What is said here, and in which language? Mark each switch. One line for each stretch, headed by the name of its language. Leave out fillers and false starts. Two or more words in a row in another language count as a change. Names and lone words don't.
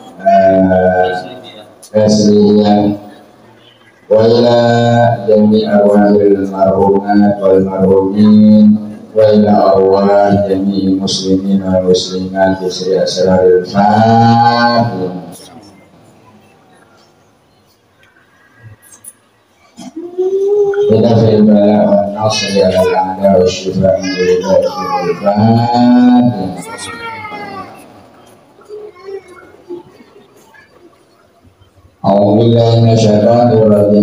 Arabic: تسلية وإلى جميع أرواح المرحومات والمرحومين وإلى أرواح جميع المسلمين والمسلمات بسر أسرار الفاتحة. بدفع البلاء والنصر على الأعداء والشفاء من الفاتحة. أعوذ بالله من الشيطان الرجيم.